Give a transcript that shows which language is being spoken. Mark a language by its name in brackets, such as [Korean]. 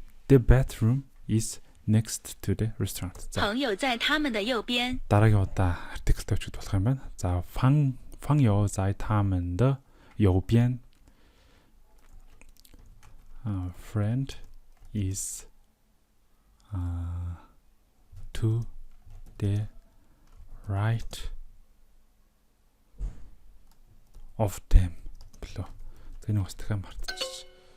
[English] The bathroom is next to the restaurant. За [Chinese] 朋友在他们的右边。 [Mongolian] дараагийн удаа article тавьчих болох юм байна. [Chinese] За 朋友在他们的右边. [English] Friend is to the right of them. [Mongolian] Блөө. Тэний устгах мартчих.